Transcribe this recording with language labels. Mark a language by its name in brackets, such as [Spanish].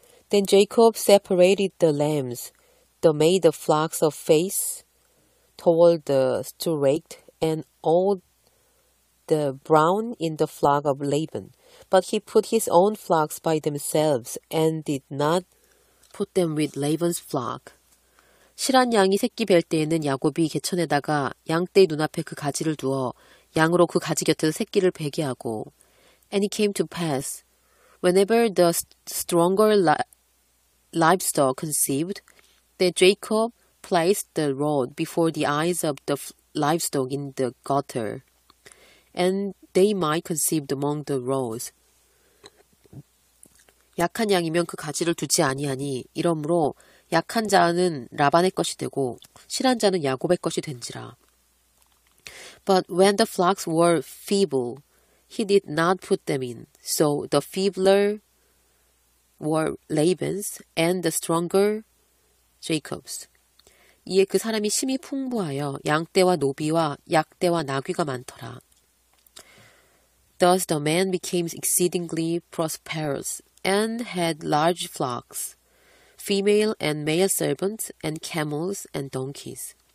[English] Then Jacob separated the lambs, made the flocks of face toward the streaked, and all the brown in the flock of Laban. But he put his own flocks by themselves, and did not put them with Laban's flock. [Korean] 실한 양이 새끼 뵐 때에는 야곱이 개천에다가 양떼의 눈앞에 그 가지를 두어 양으로 그 가지 곁에서 새끼를 베게 하고. [English] And it came to pass, whenever the stronger livestock conceived, that Jacob placed the rod before the eyes of the livestock in the gutter, and they might conceive among the rows. [Korean] 약한 양이면 그 가지를 두지 아니하니 이러므로 약한 자는 라반의 것이 되고 실한 자는 야곱의 것이 된지라. [English] But when the flocks were feeble, he did not put them in. So the feebler were Laban's, and the stronger Jacob's. [Korean] 이에 그 사람이 심히 풍부하여 양떼와 노비와 약떼와 나귀가 많더라. [English] Thus the man became exceedingly prosperous, and had large flocks, female and male servants, and camels and donkeys.